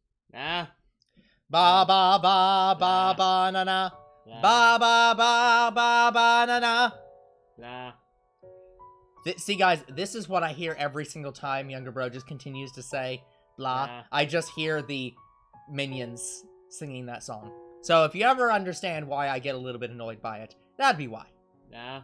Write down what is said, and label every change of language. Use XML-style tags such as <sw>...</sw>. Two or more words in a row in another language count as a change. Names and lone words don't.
<en>Nah. Ba ba ba ba ba na na. Ba ba ba ba ba na na. Nah. See, guys, this is what I hear every single time Younger Bro just continues to say blah. Nah. I just hear the minions singing that song. So if you ever understand why I get a little bit annoyed by it, that'd be why. Nah.</en>